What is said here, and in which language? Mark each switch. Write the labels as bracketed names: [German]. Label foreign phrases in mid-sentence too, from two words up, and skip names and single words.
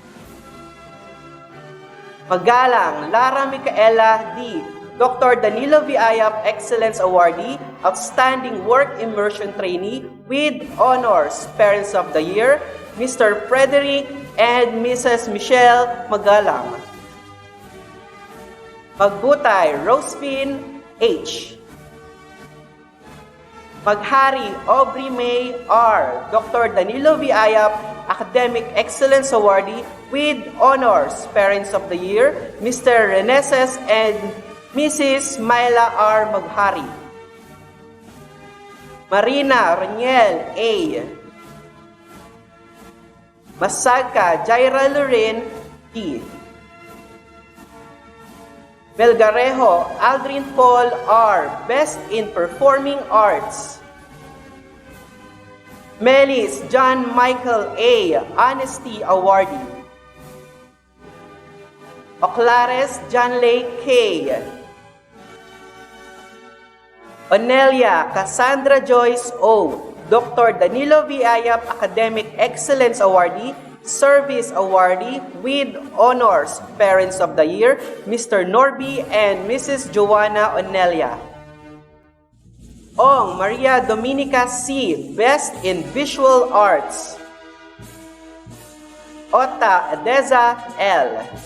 [English] Magalang Lara Micaela D. Dr. Danilo V. Ayap Excellence Awardee, Outstanding Work Immersion Trainee with Honors. Parents of the Year, Mr. Frederick and Mrs. Michelle Magalang. Magbutay Rosefin H. Maghari Aubrey May R. Dr. Danilo V. Ayap Academic Excellence Awardee with Honors. Parents of the Year, Mr. Reneses and Mrs. Myla R. Maghari. Marina Raniel A. Masagka Jaira Loren D. Belgarejo Aldrin Paul R. Best in Performing Arts. Melis John Michael A. Honesty Awardee. Oclares John Lay K. Onelia Cassandra Joyce O. Dr. Danilo V. Ayap Academic Excellence Awardee, Service Awardee with Honors. Parents of the Year, Mr. Norby and Mrs. Joanna Onelia. Ong Maria Dominica C. Best in Visual Arts. Ota Edeza L.